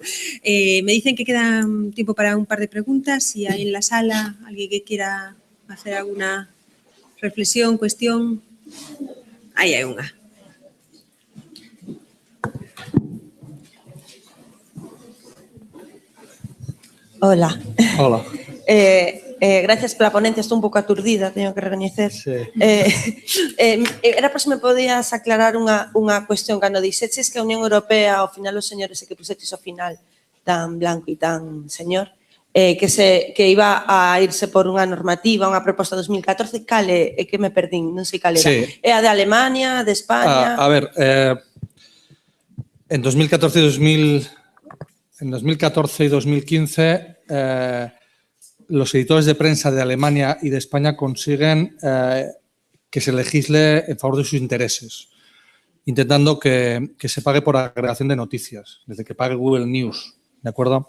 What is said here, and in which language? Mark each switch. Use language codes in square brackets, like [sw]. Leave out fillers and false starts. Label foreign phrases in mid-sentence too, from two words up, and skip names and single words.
[es] Me dicen que queda tiempo para un par de preguntas. Si hay en la sala alguien que quiera hacer alguna reflexión, cuestión. Ahí hay una. Hola. Hola. [gl] Gracias pola ponencia, estou un pouco aturdida, teño que recoñecer. [es] Sí. [gl] Era por se me podías aclarar unha cuestión cando dixeches que a Unión Europea, ao final, os señores que puseches ao final tan blanco e tan señor, [es] que iba a irse [gl] por unha normativa, unha proposta 2014, cale, que me perdín, non sei cal era. [es] Sí. [gl] É a de Alemania, de España? [es] A ver, en 2014 y 2015 los editores de prensa de Alemania y de España consiguen que se legisle en favor de sus intereses, intentando que se pague por agregación de noticias, desde que pague Google News, ¿de acuerdo?